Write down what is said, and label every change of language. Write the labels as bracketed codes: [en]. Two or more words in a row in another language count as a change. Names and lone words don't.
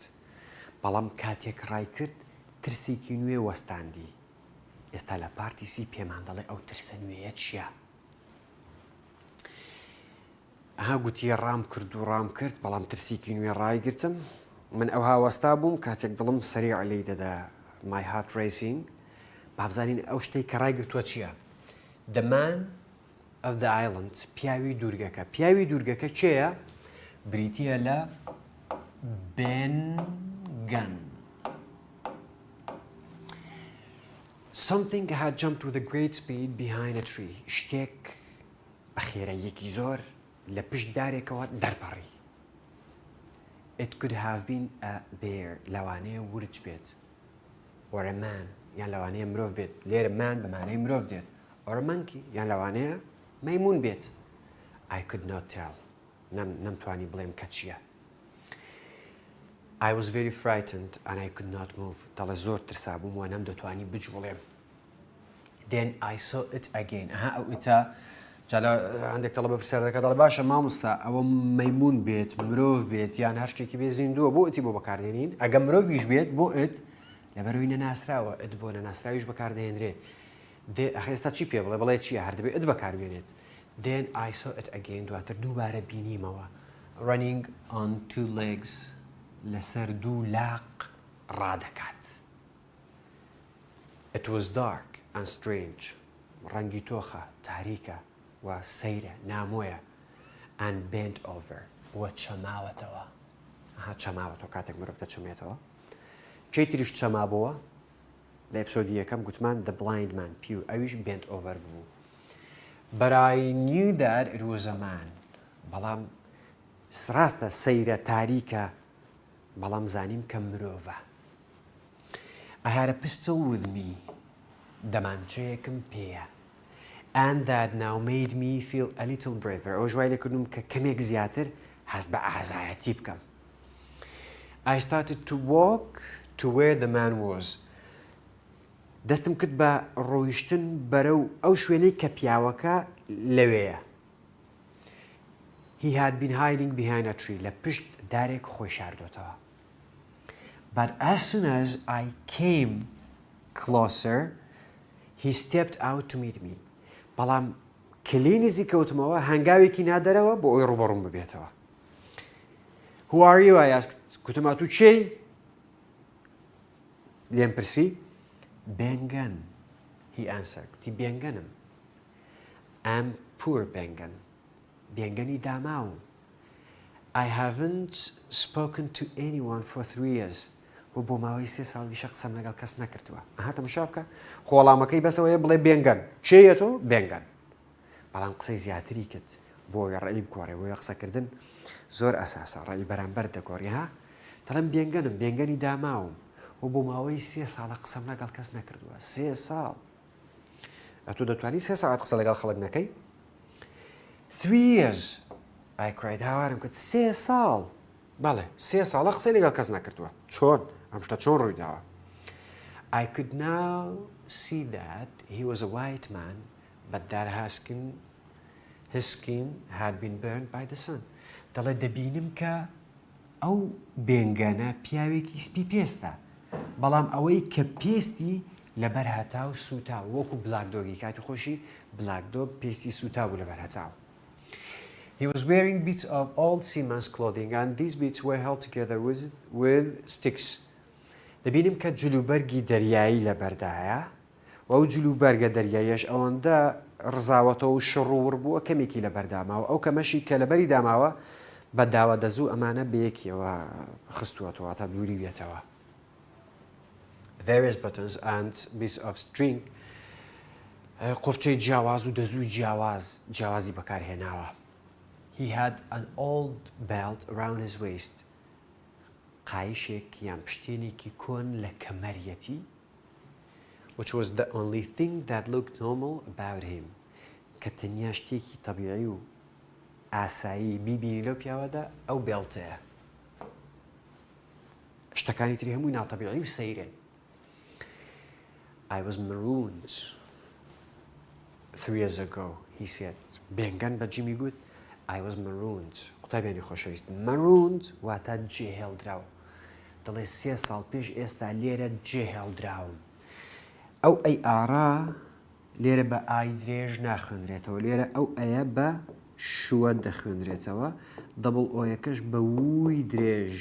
[ckb] بەڵام کاتێک ڕای کرد ترسێکی نوێ وەستاندی. ئێستا لە پارتی سی پێمان دەڵێ ئەو ترسە نوێیە چییە؟ ئەها گوتی ڕام کرد و ڕام کرد بەڵام ترسێکی نوێ ڕایگرتم. من ئەوها وەستا بووم کاتێک دڵم سەریع لێی دەدا [en] my heart racing. [ckb] بابزانین ئەو شتەی کە ڕایگرتووە چییە؟ [en] The man of the island [ckb] پیاوی دوورگەکە. پیاوی دوورگەکە کێیە؟ بریتیە لە Ben Gunn. [en] Something had jumped with a great speed behind a tree. [ckb] شتێک بە خێراییەکی زۆر لە پشت دارێکەوە دەرپەڕی. [en] It could have been a bear. [ckb] لەوانەیە ورچ بێت. [en] Or a man. [ckb] یان لەوانەیە مرۆڤ بێت. لێرە man بەمانەی مرۆڤ دێت. [en] Or a monkey. [ckb] یان لەوانەیە مەیمون بێت. [en] I could not tell. [ckb] نەمتوانی بڵێم کە چییە. [en] I was very frightened and I could not move. [ckb] دەڵێ زۆر ترسا بووم و نەمدەتوانی بجوڵێم. [en] Then I saw it again. [ckb] ئەها ئەو ئیتا جالا هەندێک دەڵە بەپرسیار دەکات دەڵێ باشە مامۆستا ئەوە مەیمون بێت مرۆڤ بێت یان هەر شتێکی بێ زیندووە بۆ ئەتی بۆ بەکاردێنین ئەگە مرۆڤیش بێت بۆ ئت لەبەرەوەی نەناسراوە ئت بۆ نەناسراویش بەکاردێنرێت. ئێستا چی پێ بڵێ بڵێ چییە هەر دەبێت ئت بەکاربێنێت. [en] Then I saw it again. [ckb] دواتر دووبارە بینیمەوە. [en] Running on two legs. [ckb] لەسەر دوو لاق ڕادەکات. [en] It was dark and strange. [ckb] ڕەنگی تۆخە تاریکە و سەیرە نامۆیە. [en] And bent over. [ckb] وە چەماوەتەوە. ئەها چەماوەتەوە کاتێک مرۆڤ دەچەمێتەوە. کەی تریش چەمابەوە لە ئێپسۆدی یەکەم گوتمان [en] the blind man [ckb] پیو ئەویش [en] bent over [ckb] بوو. [en] But I knew that it was a man. [ckb] بەڵام ڕاستە سەیرە تاریکە بەڵام زانیم کە مرۆڤە. [en] I had a pistol with me. [ckb] دەمانچەیەکم پێیە. [en] And that now made me feel a little braver. [ckb] ئەو ژوای لێکردم کە کەمێک زیاتر هەست بە ئازایەتی بکەم. [en] I started to walk to where the man was. [ckb] دەستم کرد بە ڕۆیشتن بەرەو ئەو شوێنەی کە پیاوەکە لەوەیە. [en] He had been hiding behind a tree. [ckb] لە پشت دارێک خۆی شاردۆتەوە. [en] But as soon as I came closer, he stepped out to meet me. [ckb] بەڵام کلێ نزیکەوتمەوە هەنگاوێکی نادەرەوە بۆ ئەوی ڕوبەڕووم ببێتەوە. [en] Who are you? I asked. [ckb] گوتم ئەتوو کێی؟ لێم پرسی. Ben Gunn. [en] He answered. [ckb] گوتی Ben Gunnم. [en] I'm poor Ben Gunn. [ckb] Ben Gunni داماوم. [en] I haven't spoken to anyone for 3 years. [ckb] و بۆ ماوەی 3 ساڵیشە قسەم لەگەڵ کەس نەکردووە. ئەها تەماشا بکە خۆڵامەکەی بەسەوەیە بڵێ Ben Gunn. کێیە تۆ؟ Ben Gunn. بەڵام قسەی زیاتری کرد بۆ ڕێی بکۆڕێ بۆیە قسەکردن زۆر ئەساسە ڕێی بەرامبەر دەگۆڕی ها دەڵێم Ben Gunnم Ben Gunni داماوم و بۆ ماوەی 3 ساڵە قسەم لەگەڵ کەس نەکردووە. 3 ساڵ. ئەتۆ دەتوانی 3 ساعت قسە لەگەڵ خەڵک نەکەی؟ [en] 3 years. I cried. [ckb] هاوارم کرد 3 ساڵ. بەڵێ 3 ساڵە قسەی لەگەڵ کەس نەکردووە. چۆن؟ ئەم شتە چۆن ڕوویداوە؟ [en] I could now see that he was a white man, but that his skin had been burned by the sun. [ckb] دەڵێ دەبینم کە ئەو Ben Gunnە پیاوێکی سپی پێستە. بەڵام ئەوەی کە پێستی لەبەر هەتاو سوتا وەکو بلاک دۆگی کاتی خۆشی بلاک دۆگ پێستی سوتا بوو لەبەر هەتاو. [en] He was wearing bits of old seaman's clothing and these bits were held together with sticks. [ckb] دەبینم کە جلوبەرگی دەریایی لەبەردایە و ئەو جلوبەرگە دەریاییش ئەوەندە ڕزاوەتەوە و شڕوڕ بووە کەمێکی لەبەرداماوە ئەو کەمەشی کە لەبەری داماوە بە داوە دەزوو ئەمانە بەیەکیەوە خستووەتەوە تا دووری بێتەوە. [en] Various buttons and bits of string [ckb] قورچەی جیاواز و دەزووی جیاوازی بەکارهێناوە. [en] He had an old belt around his waist. [ckb] قایشێک یان پشتێنێکی کۆن لە کەمەریەتی [en] which was the only thing that looked normal about him. [ckb] کە تەنیا شتێکی تەبیعی و ئاسایی بیبینی لەو پیاوەدا ئەو بێڵتەیە. شتەکانی تری هەمووی ناتەبیعی و سەیرن. [en] I was marooned 3 years ago, he said. [ckb] Ben Gunn بە جیمی گوت [en] I was marooned. [ckb] قوتابیانی خۆشەویست. Marooned واتە جێهێڵدراو. دەڵێ 3 ساڵ پێش ئێستا لێرە جێهێڵدراوم. ئەو ئەی ئارا لێرە بە ئای درێژ ناخوێنرێتەوە. لێرە ئەو ئەیە بە شووە دەخوێنرێتەوە. دەبڵ ئۆیەکەش بە ووی درێژ.